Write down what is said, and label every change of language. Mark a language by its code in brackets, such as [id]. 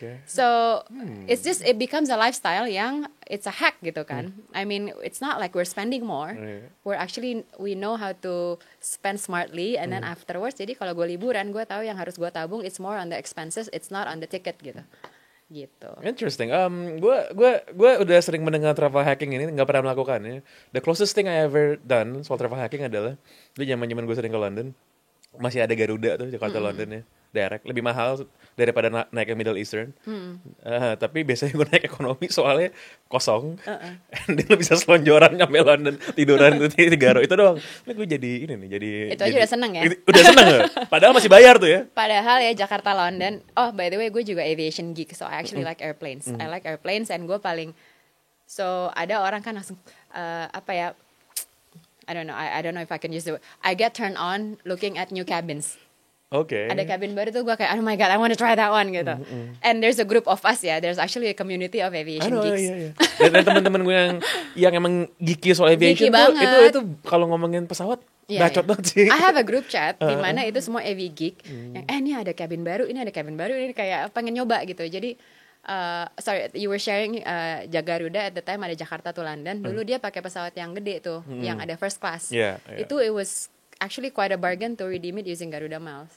[en] So it becomes a lifestyle yang it's a hack gitu kan. I mean it's not like we're spending more. We know how to spend smartly and then afterwards. [id] Jadi kalau gue liburan, gue tahu yang harus gue tabung. [en] It's more on the expenses. It's not on the ticket gitu. Interesting. [id] Gue udah sering mendengar travel hacking ini, nggak pernah melakukannya. [en] The closest thing I ever done [id] soal travel hacking adalah dulu zaman gue sering ke London, masih ada Garuda tuh Jakarta London ya, direct, lebih mahal daripada naik ke Middle Eastern. Tapi biasanya gue naik ekonomi soalnya kosong, and then lo bisa selonjoran nyampe London, tiduran di Garo itu doang. Nah, gue jadi itu aja udah seneng ya. Udah seneng ya. Padahal masih bayar tuh ya. Padahal ya Jakarta London. [en] Oh by the way, gue juga aviation geek, so I actually like airplanes. I like airplanes, and [id] gue so ada orang kan langsung [en] I don't know if I can use the word. I get turned on looking at new cabins. [id] Ada cabin baru tuh gue kayak, [en] oh my god, I want to try that one gitu. And there's a group of us ya. There's actually a community of aviation geeks. [id] Dan teman-teman gue yang emang geeky soal aviation itu kalau ngomongin pesawat bacot banget sih. [en] I have a group chat [id] di mana itu semua [en] AV geek. [id] Yang ini ada cabin baru, ini kayak pengen nyoba gitu. [en] Jadi sorry, you were sharing Garuda at the time ada Jakarta to London. [id] Dulu dia pakai pesawat yang gede tuh, yang ada first class. Itu [en] it was actually quite a bargain to redeem it using Garuda Miles.